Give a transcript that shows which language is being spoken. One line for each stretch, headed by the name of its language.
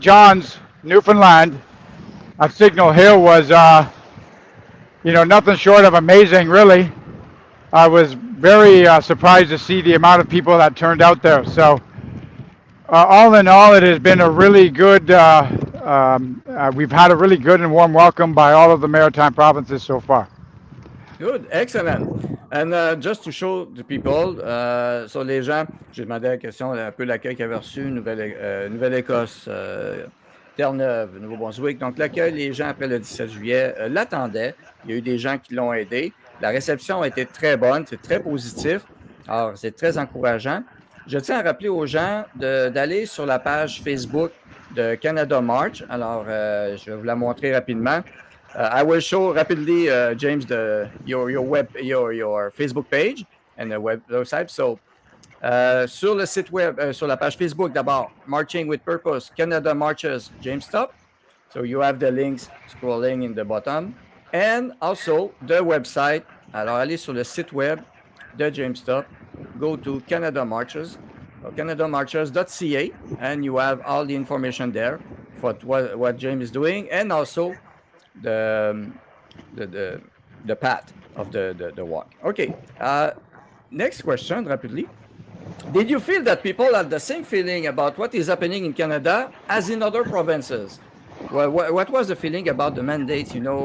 English: John's, Newfoundland, at Signal Hill was, nothing short of amazing, really. I was very surprised to see the amount of people that turned out there. So, all in all, it has been a really good, we've had a really good and warm welcome by all of the Maritime provinces so far. Good, excellent. And just to show the people,
French: so les gens, j'ai demandé la question, un peu l'accueil qu'ils avaient reçu, Nouvelle-Écosse, Terre-Neuve, Nouveau-Brunswick. Donc, l'accueil, les gens après le 17 juillet l'attendaient. Il y a eu des gens qui l'ont aidé. La réception a été très bonne, c'est très positif. Alors, c'est très encourageant. Je tiens à rappeler aux gens d'aller sur la page Facebook de Canada March. Alors, je vais vous la montrer rapidement.
English: I will show rapidly, James, your Facebook page and the website.
French: So, sur le site web, sur la page Facebook d'abord, Marching with Purpose, Canada Marches, James Topp.
English: So you have the links scrolling in the bottom. And also the website.
French: Alors, allez sur le site web de James Topp.
English: Go to Canada Marches, canadamarches.ca, and you have all the information there for what James is doing, and also the path of the walk. Okay. Next question, rapidly. Did you feel that people had the same feeling about what is happening in Canada as in other provinces? What was the feeling about the mandates?